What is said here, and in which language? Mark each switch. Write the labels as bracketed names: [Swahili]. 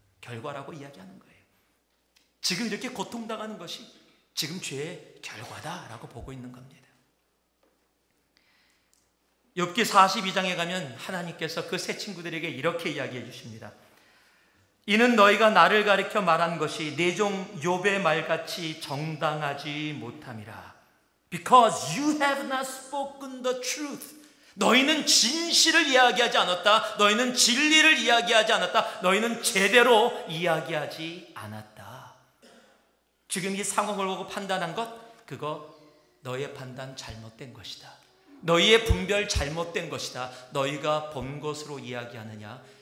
[Korean] 결과라고 이야기하는 거예요. 지금 이렇게 고통당하는 것이 지금 죄의 결과다라고 보고 있는 겁니다. 욥기 42장에 가면 하나님께서 그 세 친구들에게 이렇게 이야기해 주십니다. 이는 너희가 나를 가리켜 말한 것이 내 종 욥의 말같이 정당하지 못함이라. [English] Because you have not spoken the truth. [Korean] 너희는 진실을 이야기하지 않았다. 너희는 진리를 이야기하지 않았다. 너희는 제대로 이야기하지 않았다. 지금 이 상황을 보고 판단한 것, 그거 너의 판단 잘못된 것이다. 너희의 분별 잘못된 것이다. 너희가 본 것으로 이야기하느냐?